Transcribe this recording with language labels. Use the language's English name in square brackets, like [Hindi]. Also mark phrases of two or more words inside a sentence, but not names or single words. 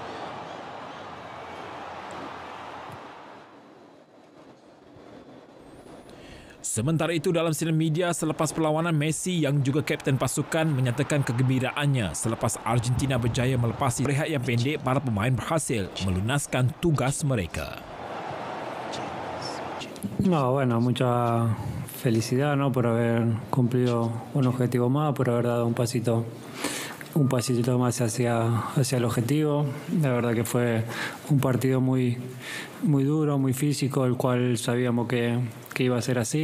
[Malay] Sementara itu dalam sidang media selepas perlawanan, Messi yang juga kapten pasukan menyatakan kegembiraannya selepas Argentina berjaya melepasi rehat yang pendek. Para pemain berhasil melunaskan tugas mereka. [Spanish] No, bueno, mucha felicidad, ¿no? Por haber cumplido un objetivo más, por haber dado un pasito más hacia el objetivo. La verdad que fue un partido muy duro, muy físico, el cual sabíamos que iba a ser así.